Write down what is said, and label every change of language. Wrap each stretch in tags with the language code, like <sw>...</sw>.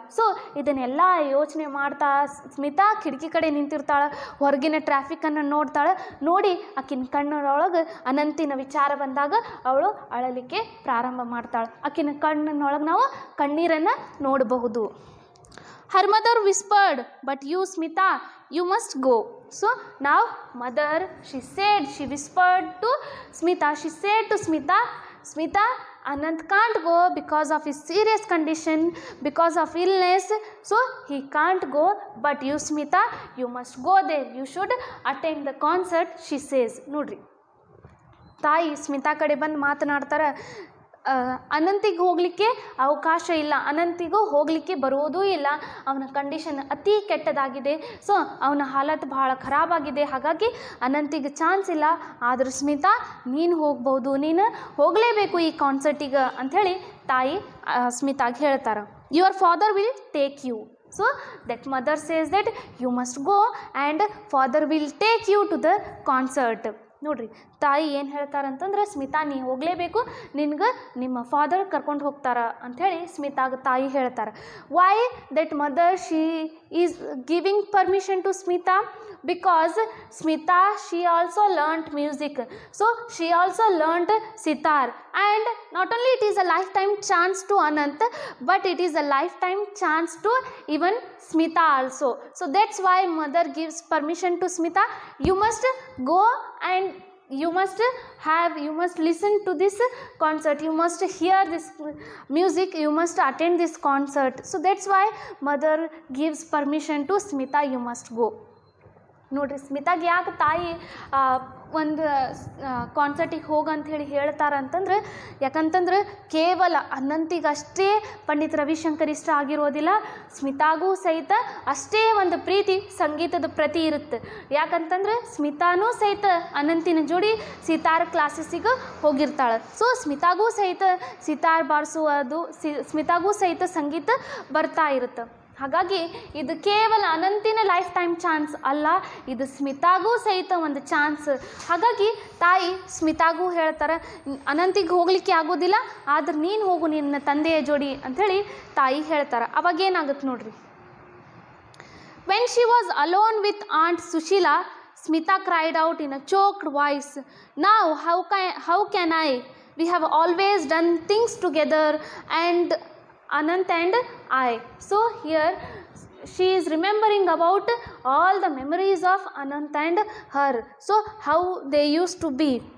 <kn>So ಇದನ್ನೆಲ್ಲ ಯೋಚನೆ ಮಾಡ್ತಾ ಸ್ಮಿತಾ ಕಿಟಕಿ ಕಡೆ ನಿಂತಿರ್ತಾಳೆ, ಹೊರಗಿನ ಟ್ರಾಫಿಕನ್ನು ನೋಡ್ತಾಳೆ. ನೋಡಿ ಆಕಿನ ಕಣ್ಣೊಳಗೆ ಅನಂತಿನ ವಿಚಾರ ಬಂದಾಗ ಅವಳು ಅಳಲಿಕ್ಕೆ ಪ್ರಾರಂಭ ಮಾಡ್ತಾಳೆ. ಆಕಿನ ಕಣ್ಣಿನೊಳಗೆ ನಾವು ಕಣ್ಣೀರನ್ನು ನೋಡಬಹುದು.</kn> <en>Her mother whispered, but you Smita, you must go. So now mother, she whispered to Smita, she said to Smita, Smita, Anant can't go because of his serious condition, because of illness, so he can't go. But you Smita, you must go there, you should attend the concert, she says.</en> <kn>ನೋಡ್ರಿ, ತಾಯಿ ಸ್ಮಿತಾ ಕಡೆ ಬಂದು ಮಾತನಾಡ್ತಾರೆ. ಅನಂತಿಗೆ ಹೋಗಲಿಕ್ಕೆ ಅವಕಾಶ ಇಲ್ಲ, ಅನಂತಿಗೂ ಹೋಗಲಿಕ್ಕೆ ಬರೋದೂ ಇಲ್ಲ, ಅವನ ಕಂಡೀಷನ್ ಅತಿ ಕೆಟ್ಟದಾಗಿದೆ, ಸೊ ಅವನ ಹಾಲತ್ ಭಾಳ ಖರಾಬಾಗಿದೆ, ಹಾಗಾಗಿ ಅನಂತಿಗೆ ಚಾನ್ಸ್ ಇಲ್ಲ. ಆದರೂ ಸ್ಮಿತಾ ನೀನು ಹೋಗ್ಬೋದು, ನೀನು ಹೋಗಲೇಬೇಕು ಈ ಕಾನ್ಸರ್ಟಿಗೆ ಅಂಥೇಳಿ ತಾಯಿ ಸ್ಮಿತಾಗೆ ಹೇಳ್ತಾರೆ.</kn> <en>Your father will take you. So that mother says that you must go and father will take you to the concert.</en> <kn>ನೋಡ್ರಿ, ತಾಯಿ ಏನು ಹೇಳ್ತಾರಂತಂದ್ರೆ, ಸ್ಮಿತಾ ನೀ ಹೋಗಲೇಬೇಕು, ನಿನ್ಗೆ ನಿಮ್ಮ ಫಾದರ್ ಕರ್ಕೊಂಡು ಹೋಗ್ತಾರ ಅಂಥೇಳಿ ಸ್ಮಿತಾಗ ತಾಯಿ ಹೇಳ್ತಾರೆ.</kn> <en>Why that mother she is giving permission to Smita? Because Smita, she also learnt music, so she also learnt sitar, and not only it is a lifetime chance to Anant, but it is a lifetime chance to even Smita also. So that's why mother gives permission to Smita. You must go and you must listen to this concert, you must hear this music, you must attend this concert. So that's why mother gives permission to Smita, you must go.</en> <kn>ನೋಡಿರಿ, ಸ್ಮಿತಾಗೆ ಯಾಕೆ ತಾಯಿ ಒಂದು ಕಾನ್ಸರ್ಟಿಗೆ ಹೋಗಂಥೇಳಿ ಹೇಳ್ತಾರಂತಂದ್ರೆ, ಯಾಕಂತಂದ್ರೆ ಕೇವಲ ಅನಂತಿಗಷ್ಟೇ ಪಂಡಿತ್ ರವಿಶಂಕರ್ ಇಷ್ಟ ಆಗಿರೋದಿಲ್ಲ, ಸ್ಮಿತಾಗೂ ಸಹಿತ ಅಷ್ಟೇ ಒಂದು ಪ್ರೀತಿ ಸಂಗೀತದ ಪ್ರತಿ ಇರುತ್ತೆ. ಯಾಕಂತಂದ್ರೆ ಸ್ಮಿತಾನೂ ಸಹಿತ ಅನಂತಿನ ಜೋಡಿ ಸಿತಾರ್ ಕ್ಲಾಸಸ್ಸಿಗೆ ಹೋಗಿರ್ತಾಳೆ. ಸೊ ಸ್ಮಿತಾಗೂ ಸಹಿತ ಸಿತಾರ್ ಬಾರಿಸುವುದು, ಸ್ಮಿತಾಗೂ ಸಹಿತ ಸಂಗೀತ ಬರ್ತಾ ಇರುತ್ತೆ. ಹಾಗಾಗಿ ಇದು ಕೇವಲ ಅನಂತಿನ ಲೈಫ್ ಟೈಮ್ ಚಾನ್ಸ್ ಅಲ್ಲ, ಇದು ಸ್ಮಿತಾಗೂ ಸಹಿತ ಒಂದು ಚಾನ್ಸ್. ಹಾಗಾಗಿ ತಾಯಿ ಸ್ಮಿತಾಗೂ ಹೇಳ್ತಾರೆ, ಅನಂತಿಗೆ ಹೋಗಲಿಕ್ಕೆ ಆಗೋದಿಲ್ಲ, ಆದ್ರೆ ನೀನು ಹೋಗು ನಿನ್ನ ತಂದೆಯ ಜೋಡಿ ಅಂಥೇಳಿ ತಾಯಿ ಹೇಳ್ತಾರೆ. ಅವಾಗೇನಾಗುತ್ತೆ ನೋಡ್ರಿ.</kn> <en>When she was alone with Aunt Sushila, Smita cried out in a choked voice, "Now how can I? We have always done things together, and Anant and I." So here she is remembering about all the memories of Anant and her, so how they used to be.</en>